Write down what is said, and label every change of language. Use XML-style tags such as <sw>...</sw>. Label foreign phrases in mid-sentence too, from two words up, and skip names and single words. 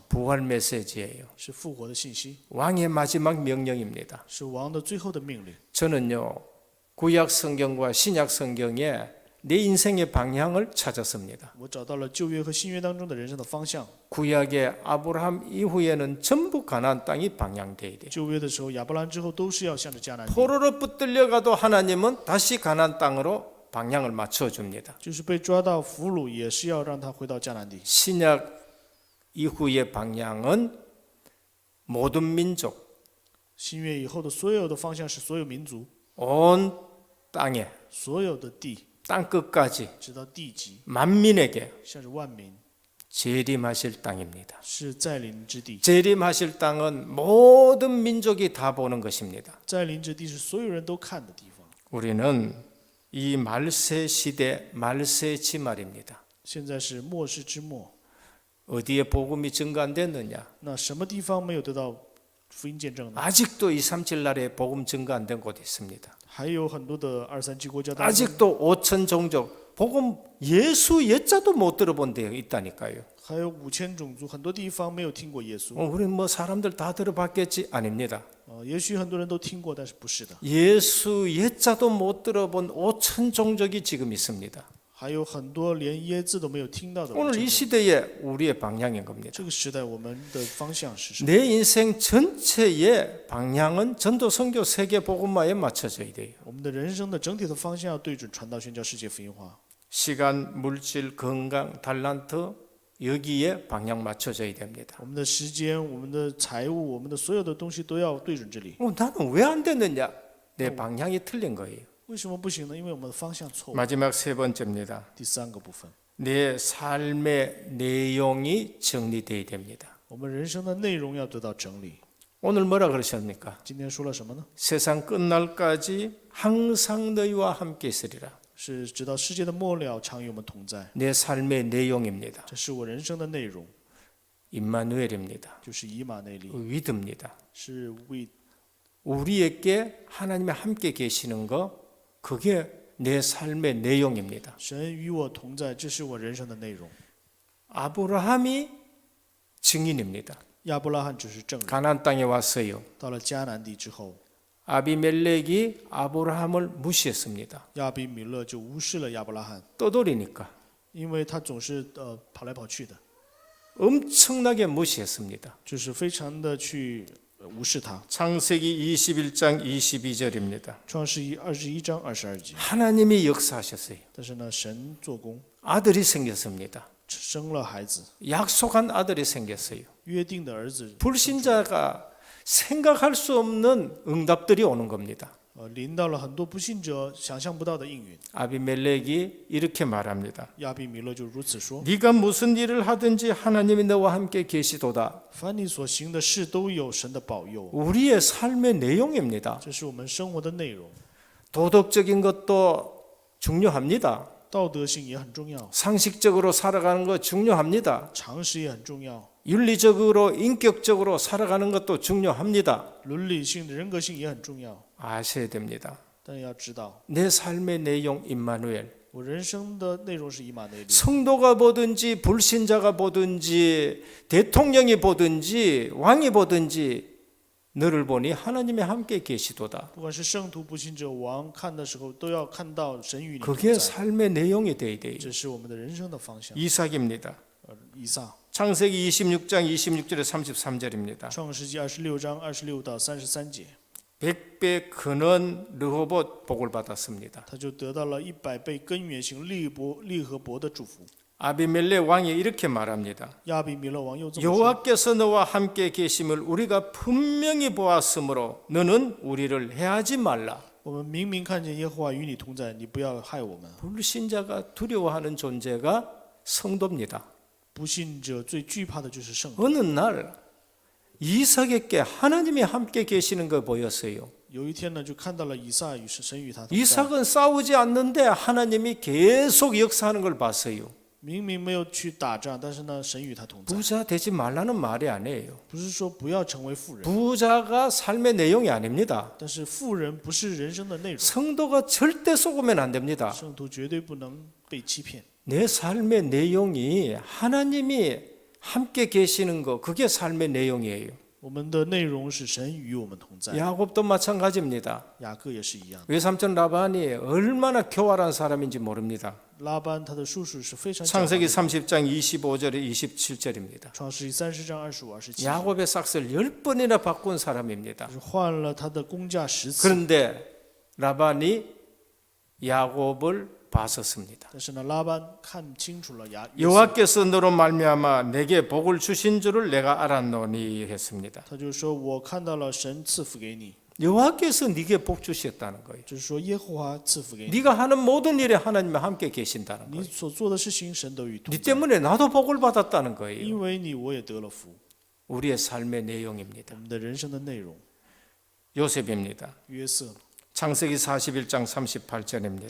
<ko>부활 메시지예요.</ko> <zh>是复活的信息，</zh> <ko>왕의 마지막 명령입니다.</ko> <zh>是王的最后的命令。</zh> <ko>저는요, 구약 성경과 신약 성경에 내 인생의 방향을 찾았습니다.</ko> <zh>我找到了旧约和新约当中的人生的方向。</zh> <ko>구약의 아브라함 이후에는 전부 가나안 땅이 방향돼야 돼요.</ko> <zh>旧约的时候，亚伯兰之后都是要向着迦南地，</zh> <ko>포로로 붙들려가도 하나님은 다시 가나안 땅으로 방향을 맞춰줍니다.</ko> <zh>就是被抓到俘虏，也是要让他回到迦南地。</zh> <ko>신약 이후의 방향은 모든 민족,</ko> <zh>新约以后的所有的方向是所有民族、</zh> <ko>온 땅에</ko> <zh>所有的地，</zh> <ko>땅 끝까지</ko> <zh>直到地极，</zh> <ko>만민에게</ko> <zh>向着万民，</zh> <ko>재림하실 땅입니다.</ko> <zh>是在临之地。</zh> <ko>재림하실 땅은 모든 민족이 다 보는 것입니다.</ko> <zh>在临之地是所有人都看的地方。</zh> <ko>우리는 이 말세 시대 말세 지말입니다.</ko> <zh>现在是末世之末，</zh> <ko>어디에 복음이 증거 안 됐느냐?</ko> <zh>那什么地方没有得到福音见证呢？</zh> <ko>아직도 237 나라에 복음 증거 안 된 곳 있습니다.</ko> <zh>还有很多的237国家当中，</zh> <ko>아직도 5천 종족 복음 예수 예자도 못 들어본 데 있다니까요.</ko> <zh>还有5000种族，很多地方没有听过耶稣。</zh> <ko>우리 뭐 사람들 다 들어봤겠지? 아닙니다.</ko> <zh>也许很多人都听过，但是不是的。</zh> <ko>예수 예자도 못 들어본 5천 종족이 지금 있습니다.</ko> <zh>还有很多连耶字都没有听到的。</zh> <ko>오늘 이 시대에 우리의 방향인 겁니다.</ko> <zh>这个时代，我们的方向是什么？</zh> <ko>내 인생 전체의 방향은 전도 선교 세계 복음화에 맞춰져야 돼요.</ko> <zh>我们的人生的整体的方向要对准传道宣教世界福音化。</zh> <ko>시간, 물질, 건강, 달란트 여기에 방향 맞춰져야 됩니다.</ko> <zh>我们的时间、我们的财务、我们的所有的东西都要对准这里。</zh> <ko>나는 왜 안 됐느냐? 내 방향이 틀린 거예요.</ko> <zh>为什么不行呢？因为我们的方向错误。</zh> <ko>마지막 세 번째입니다.</ko> <zh>第三个部分，</zh> <ko>내 삶의 내용이 정리돼야 됩니다.</ko> <zh>我们人生的内容要得到整理。</zh> <ko>오늘 뭐라 그러셨습니까?</ko> <zh>今天说了什么呢？</zh> <ko>세상 끝날까지 항상 너희와 함께 있으리라.</ko> <zh>是直到世界的末了，常与我们同在。</zh> <ko>내 삶의 내용입니다.</ko> <zh>这是我人生的内容，</zh> <ko>임마누엘입니다.</ko> <zh>就是以马内利，</zh> <ko>위드입니다.</ko> <zh>是为</zh> <ko>우리에게 하나님이 함께 계시는 거 그게 내 삶의 내용입니다.</ko> <zh>神与我同在，这是我人生的内容。</zh> <ko>아브라함이 증인입니다.</ko> <zh>亚伯拉罕只是证人。</zh> <ko>가나안 땅에 왔어요.</ko> <zh>到了迦南地之后，</zh> <ko>아비멜렉이 아브라함을 무시했습니다.</ko> <zh>亚比米勒就无视了亚伯拉罕，</zh> <ko>떠돌이니까</ko> <zh>因为他总是跑来跑去的，</zh> <ko>엄청나게 무시했습니다.</ko> <zh>就是非常的去无视他。</zh> <ko>창세기 21장 22절입니다.</ko> <zh>创世纪21章22节。</zh> <ko>하나님이 역사하셨어요.</ko> <zh>但是呢，神做工，</zh> <ko>아들이 생겼습니다.</ko> <zh>生了孩子，</zh> <ko>약속한 아들이 생겼어요.</ko> <zh>约定的儿子，</zh> <ko>불신자가 생각할 수 없는 응답들이 오는 겁니다.</ko> <zh>临到了很多不信者想象不到的应允。</zh> <ko>아비멜렉이 이렇게 말합니다.</ko> <zh>亚比米勒就如此说：</zh> <ko>네가 무슨 일을 하든지 하나님이 너와 함께 계시도다.</ko> <zh>凡你所行的事都有神的保佑。</zh> <ko>우리의 삶의 내용입니다.</ko> <zh>这是我们生活的内容，</zh> <ko>도덕적인 것도 중요합니다.</ko> <zh>道德性也很重要，</zh> <ko>상식적으로 살아가는 거 중요합니다.</ko> <zh>常识也很重要，</zh> <ko>윤리적으로 인격적으로 살아가는 것도 중요합니다.</ko> <zh>伦理性的人格性也很重要。</zh> <ko>아셔야 됩니다.</ko> <zh>但要知道，</zh> <ko>내 삶의 내용 임마누엘.</ko> <zh>我人生的内容是以马内利。</zh> <ko>성도가 보든지 불신자가 보든지 대통령이 보든지 왕이 보든지 너를 보니 하나님이 함께 계시도다.</ko> <zh>不管是圣徒、不信者、王，看的时候都要看到神与你同</zh> <ko>그게</ko> <zh>在。</zh> <ko>삶의 내용이 돼야 돼요.</ko> <zh>这是我们的人生的方向。</zh> <ko>이삭입니다.</ko> <zh>以撒，</zh> <ko>창세기 26장 26절에 33절입니다.</ko> <zh>创世纪26章26到33节，</zh> <ko>100배 크는 르호봇 복을 받았습니다.</ko> <zh>他就得到了100倍根源性利和伯的祝福。</zh> <ko>아비멜렉 왕이 이렇게 말합니다.</ko> <zh>亚比米勒王又这么说：</zh> <ko>여호와께서 너와 함께 계심을 우리가 분명히 보았으므로 너는 우리를 해하지 말라.</ko> <zh>我们明明看见耶和华与你同在，你不要害我们。</zh> <ko>불신자가 두려워하는 존재가 성도입니다.</ko> <zh>不信者最惧怕的就是圣徒。</zh> <ko>어느 날 이삭에게 하나님이 함께 계시는 거 보였어요.</ko> <zh>有一天呢，就看到了以撒与神与他同在。</zh> <ko>이삭은 싸우지 않는데 하나님이 계속 역사하는 걸 봤어요.</ko> <zh>明明没有去打仗，但是呢，神与他同在。</zh> <ko>부자 되지 말라는 말이 아니에요.</ko> <zh>不是说不要成为富人，</zh> <ko>부자가 삶의 내용이 아닙니다.</ko> <zh>但是富人不是人生的内容。</zh> <ko>성도가 절대 속으면 안 됩니다.</ko> <zh>圣徒绝对不能被欺骗。</zh> <ko>내 삶의 내용이 하나님이 함께 계시는 거, 그게 삶의 내용이에요.</ko> <zh>我们的内容是神与我们同在。</zh> <ko>야곱도 마찬가지입니다.</ko> <zh>雅各也是一样。</zh> <ko>외삼촌 라반이 얼마나 교활한 사람인지 모릅니다.</ko> <zh>拉班他的叔叔是非常狡猾的。</zh> <ko>창세기 30장 25절에 27절입니다.</ko> <zh>创世纪30章25、27节，</zh> <ko>야곱의 삭슬 10번이나 바꾼 사람입니다.</ko> <zh>就是换了他的工价10次。</zh> <ko>그런데 라반이 야곱을 봤었습니다.</ko> <zh>但是呢，拉班看清楚了约瑟，</zh> <ko>여호와께서 너로 말미암아 내게 복을 주신 줄을 내가 알았노니 했습니다.</ko> <zh>他就说：“我看到了神赐福给你，</zh> <ko>여호와께서 네게 복 주셨다는 거예요.</ko> <zh>就是说耶和华赐福给你，</zh> <ko>네가 하는 모든 일에 하나님이 함께 계신다는</ko> <zh>你</zh> <ko>거예요.</ko> <zh>所做的事情神都与同</zh> <ko>네</ko> <zh>在。</zh> <ko>때문에 나도 복을 받았다는 거예요.</ko> <zh>因为你，我也得了福。</zh> <ko>우리의 삶의 내용입니다.</ko> <zh>我们的人生的内容，</zh> <ko>요셉입니다.</ko> <zh>约瑟，</zh> <ko>창세기 41장 38절입니다.</ko>